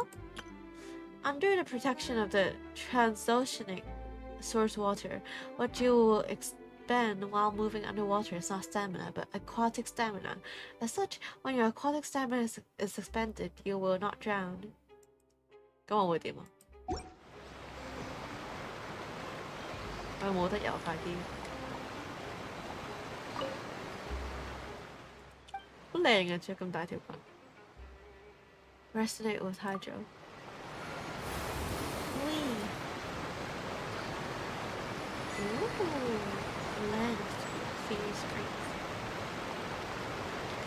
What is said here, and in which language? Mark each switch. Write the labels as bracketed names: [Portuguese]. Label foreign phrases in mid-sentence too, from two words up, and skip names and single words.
[English] Under the protection of the transoceanic source water, what you will expend while moving underwater is not stamina, but aquatic stamina. As such, when your aquatic stamina is expended, you will not drown. Go on with him. [Cantonese] 我冇得游快啲，好靚啊！着咁大條裙。 [English] Resonate with hydro. Ooh, land of fairy springs.